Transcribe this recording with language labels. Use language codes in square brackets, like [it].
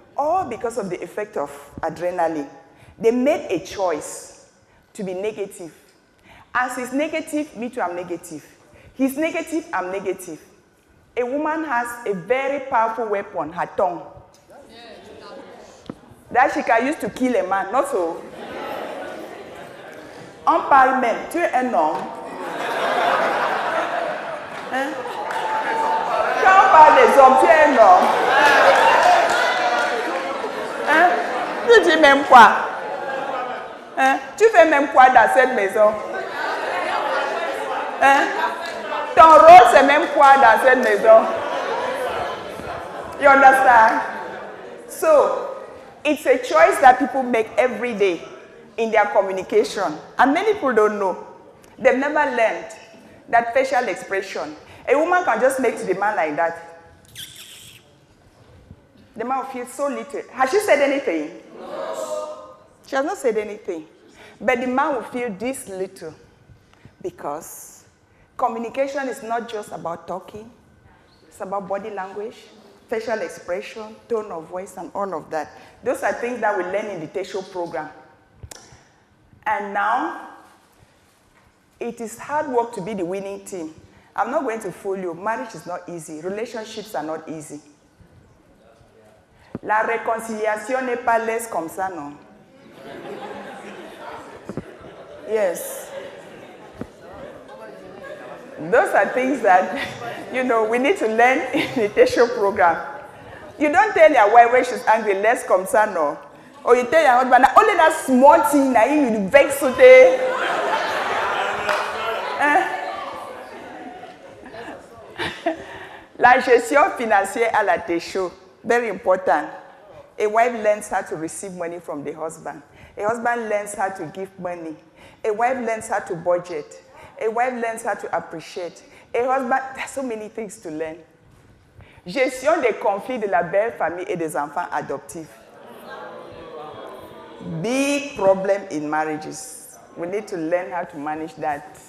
[en] All because of the effect of adrenaline. They made a choice to be negative. As he's negative, me too, I'm negative. He's negative, I'm negative. A woman has a very powerful weapon, her tongue. That she can use to kill a man, not so. [fr] On parle même, tu es un homme. Hein? Quand on parle des hommes, tu es un homme. Hein? Tu dis même quoi? Hein? Tu fais même quoi dans cette maison? Hein? Ton rôle, c'est même quoi dans cette maison? [en] You understand? So, it's a choice that people make every day in their communication. And many people don't know. They've never learned that facial expression. A woman can just make to the man like that. The man will feel so little. Has she said anything? No. She has not said anything. But the man will feel this little because communication is not just about talking. It's about body language, facial expression, tone of voice, and all of that. Those are things that we learn in the Tesho program. And now, it is hard work to be the winning team. I'm not going to fool you. Marriage is not easy. Relationships are not easy. [fr] La réconciliation n'est pas laisse comme ça, non? [en] Yes. Those are things that, you know, we need to learn in the Tesho program. You don't tell your wife when she's angry, let's come, son, no. Or you tell your husband, only that small thing, now you vex today. [fr] La gestion financière à la Tesho, [en] very important. A wife learns how to receive money from the husband. A husband learns how to give money. A wife learns how to budget. A wife learns how to appreciate. A husband, there's so many things to learn. [fr] Gestion des conflits de la belle famille et des enfants adoptifs. [en] Big problem in marriages. We need to learn how to manage that.